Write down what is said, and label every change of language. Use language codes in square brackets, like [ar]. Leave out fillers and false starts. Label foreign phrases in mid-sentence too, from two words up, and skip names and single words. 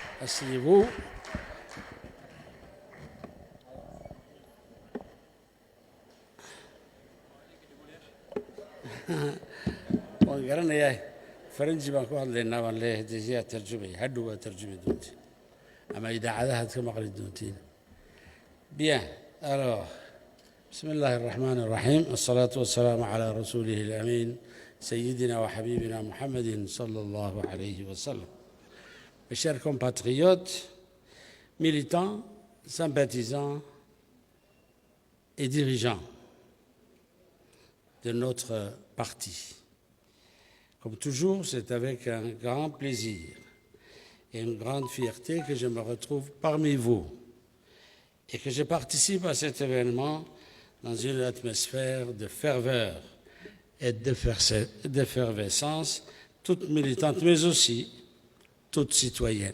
[fr] Asseyez-vous. [so] waan garanayaa faranji baan ku hadlaynaa baan leeyahay desiyaa tarjumaya hadhow waa tarjumi doontiin ama idaacadahaad ka maqli doontiin [fr] bien alors [ar] بسم الله الرحمن الرحيم الصلاة والسلام على رسوله الأمين سيدنا وحبيبنا محمد صلى الله عليه وسلم. [fr] Mes chers compatriotes, militants, sympathisants et dirigeants de notre parti. Comme toujours, c'est avec un grand plaisir et une grande fierté que je me retrouve parmi vous et que je participe à cet événement dans une atmosphère de ferveur et d'effervescence, toute militante, mais aussi toute citoyenne.